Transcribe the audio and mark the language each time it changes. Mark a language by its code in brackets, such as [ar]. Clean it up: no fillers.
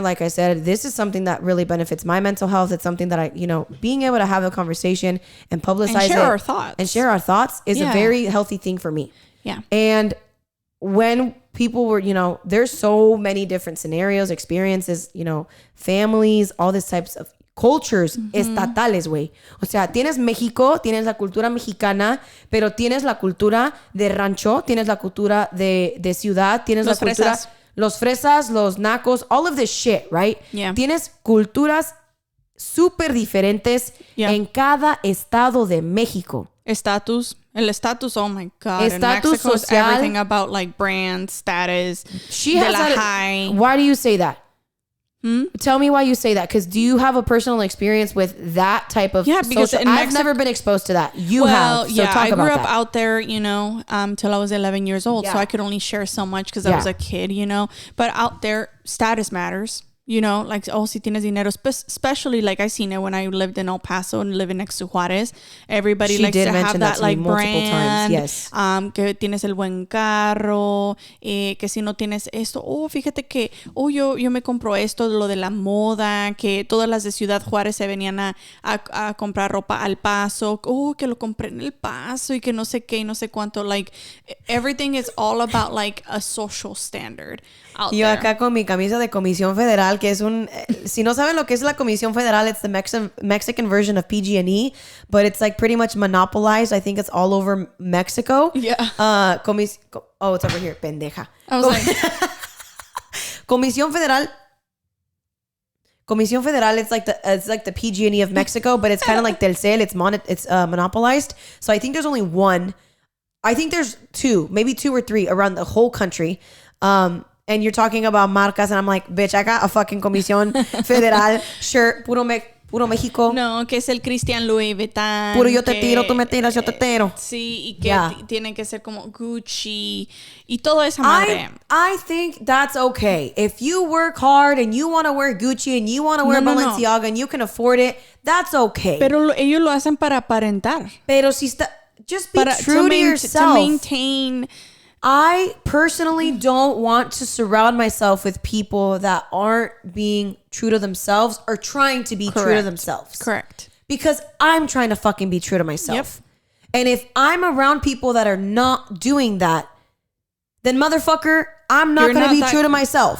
[en] Like I said, this is something that really benefits my mental health. It's something that I, being able to have a conversation and publicize and share our thoughts is a very healthy thing for me. Yeah. And when people were, there's so many different scenarios, experiences, families, all these types of cultures [es] estatales, güey. O sea, tienes México, tienes la cultura mexicana, pero tienes la cultura de rancho, tienes la cultura de ciudad, tienes la cultura... Los fresas, los nacos, [en] all of this shit, right? Yeah. [es] Tienes culturas súper diferentes en cada estado de México. El estatus, [en] oh my God. [es] Estatus social. [en] Everything about like brand, status, high. Why do you say that? Tell me why you say that. Because do you have a personal experience with that type of because I've never been exposed to that. You have. So talk I grew about up that. out there, till I was 11 years old. So I could only share so much because I was a kid, But out there, status matters. Like, [es] si tienes dinero, [en] especially like I seen it when I lived in El Paso and living next to Juarez. Everybody likes to have that like brand. Yes. [es] Que tienes el buen carro, que si no tienes esto, fíjate que, yo me compro esto, lo de la moda, que todas las de Ciudad Juárez se venían a comprar ropa al Paso, que lo compré en El Paso y que no sé qué y no sé cuánto. [en] Like, everything is all about like a social standard out [es] Yo [en] there. [es] Acá con mi camisa de Comisión Federal [en] Federal, [es] que es si no saben lo que es la Comisión Federal, [en] it's the Mexican version of PG&E, but it's like pretty much monopolized. I think it's all over Mexico. Yeah. It's over here, [es] pendeja. [en] I was like... Comisión Federal, it's like the PG&E of Mexico, but it's kind of like Telcel. It's monopolized. So I think there's only one. I think there's maybe two or three around the whole country. And you're talking about marcas, and I'm like, bitch, I got a fucking Comisión Federal shirt, [es] puro México. No, que es el Christian Louis Vuitton. Puro yo te tiro, tú me tiras, yo te tiro. Sí, y que tienen que ser como Gucci y todo esa madre. [en] I think that's okay. If you work hard and you want to wear Gucci and you want to wear Balenciaga and you can afford it, that's okay. [es] Pero ellos lo hacen para aparentar. [en] Pero just be true to yourself. To maintain... I personally don't want to surround myself with people that aren't being true to themselves or trying to be true to themselves. Correct. Because I'm trying to fucking be true to myself. Yep. And if I'm around people that are not doing that, then motherfucker, I'm not going to be true to myself.